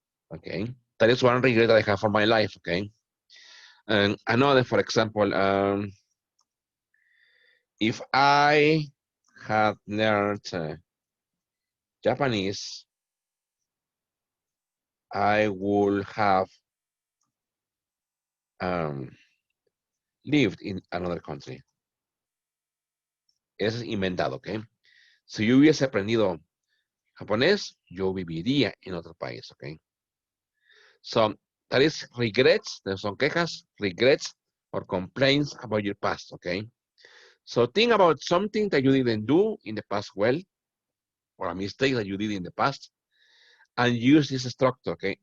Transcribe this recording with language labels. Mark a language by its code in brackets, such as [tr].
[en] Okay, that is one regret that I have for my life. Okay, and another, for example, if I had learned Japanese, I would have lived in another country. [es] Eso es inventado, ¿ok? Si yo hubiese aprendido japonés, yo viviría en otro país, ¿ok? [en] So, that is regrets, [es] son quejas, regrets [en] or complaints about your past, okay? So think about something that you didn't do in the past well, or a mistake that you did in the past, and use this structure, okay?